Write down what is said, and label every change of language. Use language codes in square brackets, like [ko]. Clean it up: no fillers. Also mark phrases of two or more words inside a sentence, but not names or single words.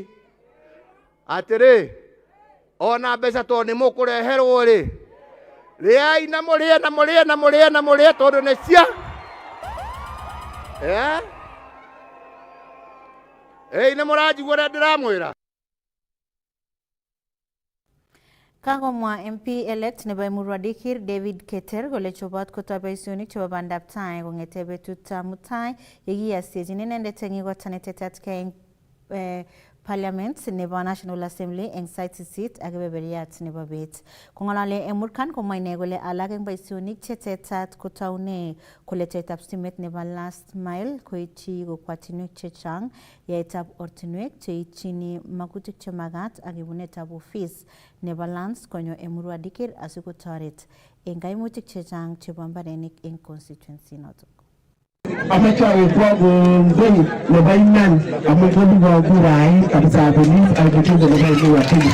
[ki] Atĩrĩ, ona mbeca tondũ nĩ mũkũreherwo rĩ, rĩai na mũrĩe na mũrĩe na mũrĩe na mũrĩe tondũ nĩ cia. Nĩ mũranjigua ũrĩa ndĩramwĩra? [kln] Kagomwa MP-elect nebo Emurua Dikir David Keter kole chobot kotoi boisionik chebo bandab tai kong'ete betutab mutai yekiyasiyechin inendet eng igortanetetatgei eng Parliament nebo National Assembly eng sait 8 ak kebeberyat nebo bet. Kong'alale eng Murkan komwa ine kole alak eng boisionik chetetat kotaune koletetab stimet nebo [en] last mile [kln] koityi kokwatinwek chechang, yaetab ortinwek cheityini magutik chemagat ak ibunetab ofis nebo lands konyo Emurua Dikir asikotoret eng kaimutik chechang chebo mbarenik eng constituency notok. Amache awekwa kongoi nebo iman amu kolipwa kurait kabisa polis ak kitungo nebo Emurua Dikir.